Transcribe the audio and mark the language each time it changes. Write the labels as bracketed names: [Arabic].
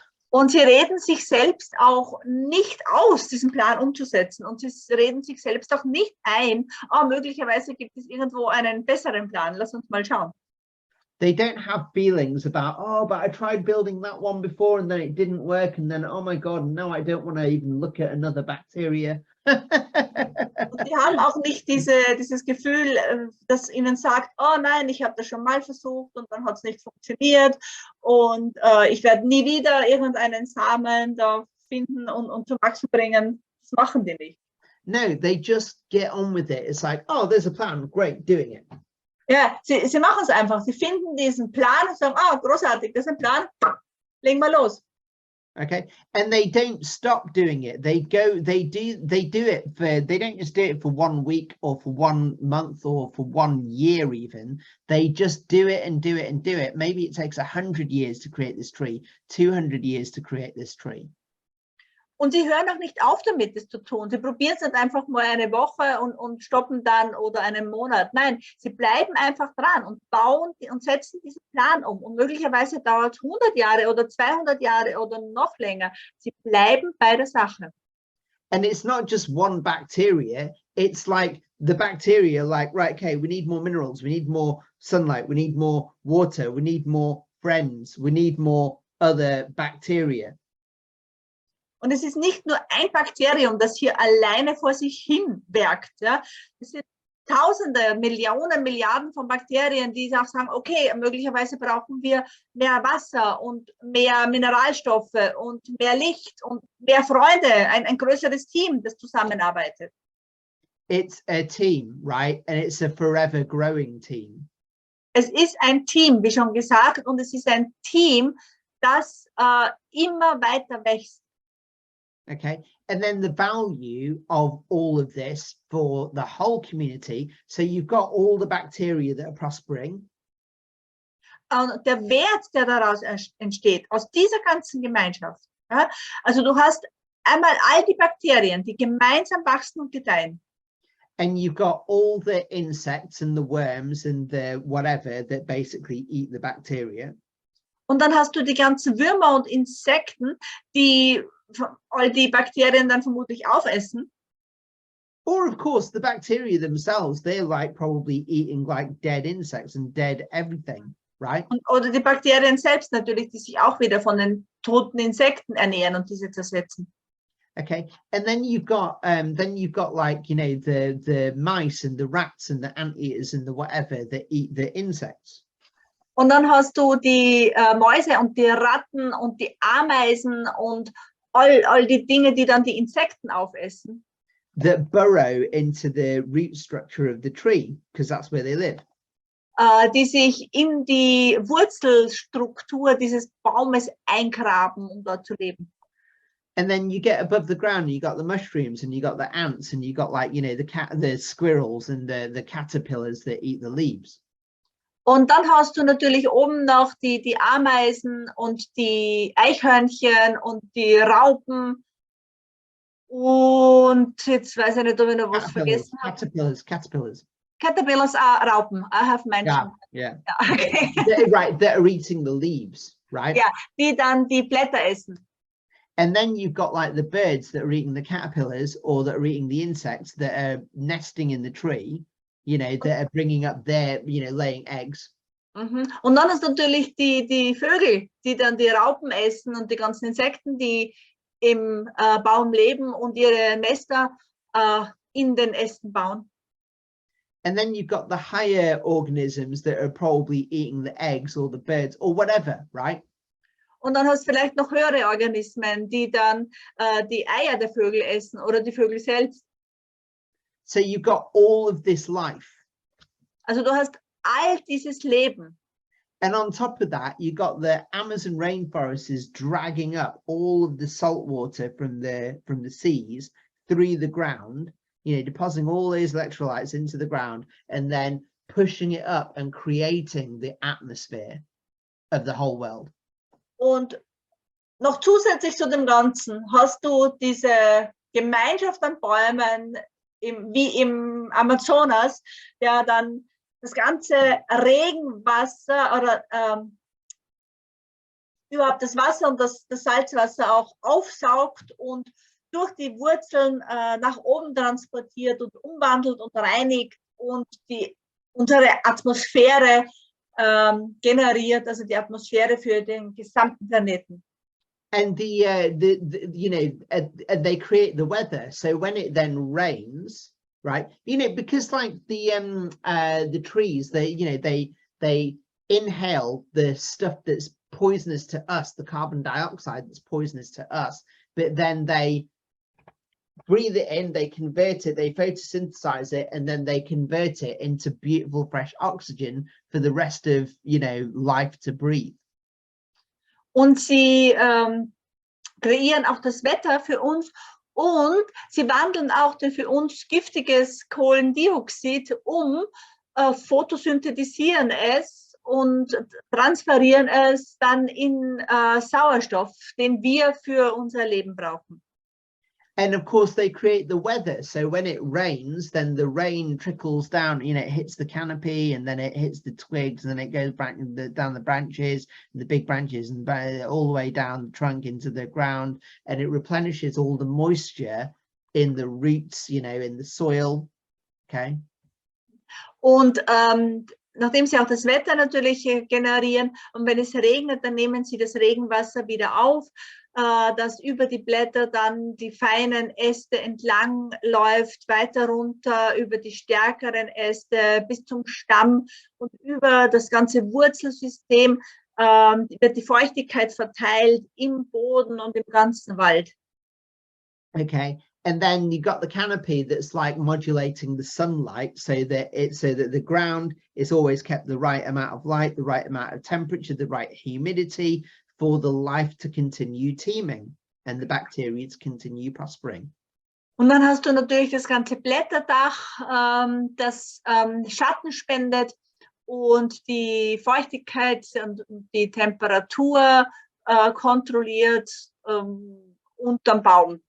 [German] Und sie reden sich selbst auch nicht aus, diesen Plan umzusetzen. Und sie reden sich selbst auch nicht ein, oh, möglicherweise gibt es irgendwo einen besseren Plan. Lass uns mal schauen. [English] They don't have feelings about, oh, but I tried building that one before and then it didn't work. And then, oh my God, now I don't want to even look at another bacteria. [German] Und die haben auch nicht dieses Gefühl, das ihnen sagt, oh nein, ich habe das schon mal versucht und dann hat es nicht funktioniert und ich werde nie wieder irgendeinen Samen da finden und zum Wachsen bringen. Das machen die nicht. [English] No, they just get on with it. It's like, oh, there's a plan, great, doing it. [German] Ja, sie machen es einfach. Sie finden diesen Plan und sagen, ah, großartig, das ist ein Plan, legen wir los. [English] Okay, and they don't stop doing it. They do it for, they don't just do it for 1 week or for 1 month or for 1 year even. They just do it and do it and do it. Maybe it takes 100 years to create this tree, 200 years to create this tree. [German] Und sie hören auch nicht auf damit, das zu tun. Sie probieren es nicht einfach mal eine Woche und stoppen dann oder einen Monat. Nein, sie bleiben einfach dran und bauen und setzen diesen Plan um. Und möglicherweise dauert es 100 Jahre oder 200 Jahre oder noch länger. Sie bleiben bei der Sache. [English] And it's not just one bacteria. It's like the bacteria, like, right, okay, we need more minerals. We need more sunlight. We need more water. We need more friends. We need more other bacteria. [German] Und es ist nicht nur ein Bakterium, das hier alleine vor sich hin werkt. Ja? Es sind Tausende, Millionen, Milliarden von Bakterien, die auch sagen, okay, möglicherweise brauchen wir mehr Wasser und mehr Mineralstoffe und mehr Licht und mehr Freunde, ein größeres Team, das zusammenarbeitet. [English] It's a team, right? And it's a forever growing team. [German] Es ist ein Team, wie schon gesagt, und es ist ein Team, das immer weiter wächst. [English] Okay, and then the value of all of this for the whole community. So you've got all the bacteria that are prospering. [German] Und der Wert, der daraus entsteht, aus dieser ganzen Gemeinschaft. Ja? Also du hast einmal all die Bakterien, die gemeinsam wachsen und gedeihen. [English] And you've got all the insects and the worms and the whatever that basically eat the bacteria. [German] Und dann hast du die ganzen Würmer und Insekten, die all die Bakterien dann vermutlich aufessen. [English] Or of course, the bacteria themselves, they're like probably eating like dead insects and dead everything, right? [German] Oder die Bakterien selbst natürlich, die sich auch wieder von den toten Insekten ernähren und diese zersetzen. [English] Okay, and then you've got like, you know, the mice and the rats and the anteaters and the whatever that eat the insects. [German] Und dann hast du die Mäuse und die Ratten und die Ameisen und all die Dinge, die dann die Insekten aufessen. [English] That burrow into the root structure of the tree, because that's where they live. [German] Die sich in die Wurzelstruktur dieses Baumes eingraben, um dort zu leben. [English] And then you get above the ground, you got the mushrooms and you got the ants and you got like, you know, the squirrels and the caterpillars that eat the leaves. [German] Und dann hast du natürlich oben noch die Ameisen und die Eichhörnchen und die Raupen. Und jetzt weiß ich nicht, ob ich noch was vergessen habe. [English] Caterpillars. Caterpillars are Raupen. I have mentioned. Yeah. Okay. Right, that are eating the leaves, right? [German] Ja, die dann die Blätter essen. [English] And then you've got like the birds that are eating the caterpillars or that are eating the insects that are nesting in the tree, you know, that are bringing up their, you know, laying eggs. [German] Und dann ist natürlich die Vögel, die dann die Raupen essen und die ganzen Insekten, die im Baum leben und ihre Nester in den Ästen bauen. [English] And then you've got the higher organisms that are probably eating the eggs or the birds or whatever, right? [German] Und dann hast du vielleicht noch höhere Organismen, die dann die Eier der Vögel essen oder die Vögel selbst. [English] So you've got all of this life. [German] Also du hast all dieses Leben. [English] And on top of that, you got the Amazon rainforest is dragging up all of the salt water from the seas through the ground, you know, depositing all those electrolytes into the ground and then pushing it up and creating the atmosphere of the whole world. [German] Und noch zusätzlich zu dem Ganzen hast du diese Gemeinschaft an Bäumen wie im Amazonas, der dann das ganze Regenwasser oder überhaupt das Wasser und das Salzwasser auch aufsaugt und durch die Wurzeln nach oben transportiert und umwandelt und reinigt und unsere Atmosphäre generiert, also die Atmosphäre für den gesamten Planeten. [English] And you know, they create the weather. So when it then rains, right, you know, because like the trees, they inhale the stuff that's poisonous to us, the carbon dioxide that's poisonous to us, but then they breathe it in, they convert it, they photosynthesize it, and then they convert it into beautiful fresh oxygen for the rest of, you know, life to breathe. [German] Und sie kreieren auch das Wetter für uns und sie wandeln auch den für uns giftiges Kohlendioxid photosynthetisieren es und transferieren es dann in Sauerstoff, den wir für unser Leben brauchen. [English] And of course, they create the weather. So when it rains, then the rain trickles down, you know, it hits the canopy and then it hits the twigs and then it goes back down the branches, the big branches, and all the way down the trunk into the ground. And it replenishes all the moisture in the roots, you know, in the soil. Okay. [German] Und nachdem sie auch das Wetter natürlich generieren und wenn es regnet, dann nehmen sie das Regenwasser wieder auf, das über die Blätter dann die feinen Äste entlang läuft, weiter runter über die stärkeren Äste bis zum Stamm und über das ganze Wurzelsystem wird die Feuchtigkeit verteilt im Boden und im ganzen Wald. [English] Okay. And then you've got the canopy that's like modulating the sunlight so that the ground is always kept the right amount of light, the right amount of temperature, the right humidity for the life to continue teeming and the bacteria to continue prospering. [German] Und dann hast du natürlich das ganze Blätterdach, das Schatten spendet und die Feuchtigkeit und die Temperatur kontrolliert unterm Baum.